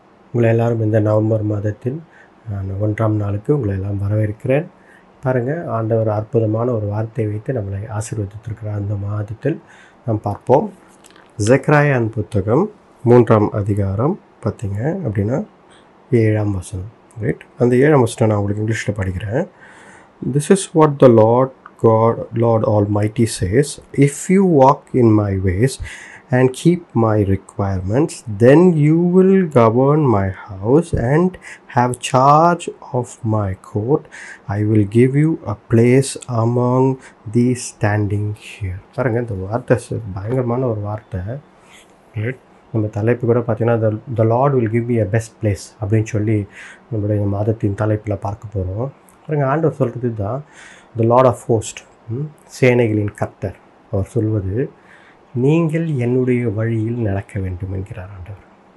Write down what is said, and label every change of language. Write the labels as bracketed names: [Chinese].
[Tamil] உங்களை எல்லாரும் இந்த நவம்பர் மாதத்தில் நான் 1ஆம் நாளுக்கு உங்களை எல்லாம் வரவேற்கிறேன். பாருங்கள், ஆண்டவர் அற்புதமான ஒரு வார்த்தையை வைத்து நம்மளை ஆசீர்வதித்திருக்கிறார். அந்த மாதத்தில் நாம் பார்ப்போம். ஜெக்கரியாவின் புத்தகம் 3ஆம் அதிகாரம் பார்த்தீங்க அப்படின்னா 7ஆம் வசனம். ரைட், அந்த 7ஆம் வசனம் நான் உங்களுக்கு இங்கிலீஷில் படிக்கிறேன். [English] This is what the Lord Almighty says, if you walk in my ways and keep my requirements, then you will govern my house and have charge of my court. I will give you a place among these standing here. [Tamil] பாருங்க, இந்த வார்த்தை பயங்கரமான ஒரு வார்த்தை. Right, நம்ம தலைப்பு கூட பார்த்தீங்கன்னா [English] the lord will give me a best place [Tamil] அப்படின்னு சொல்லி நம்மளுடைய மாதத்தின் தலைப்பில் பார்க்க போகிறோம். பாருங்கள், ஆண்டவர் சொல்கிறது தான் [English] the lord of host, [Tamil] சேனைகளின் கர்த்தர். அவர் சொல்வது, நீங்கள் என்னுடைய வழியில் நடக்க வேண்டும் என்கிறார் ஆண்டவர்.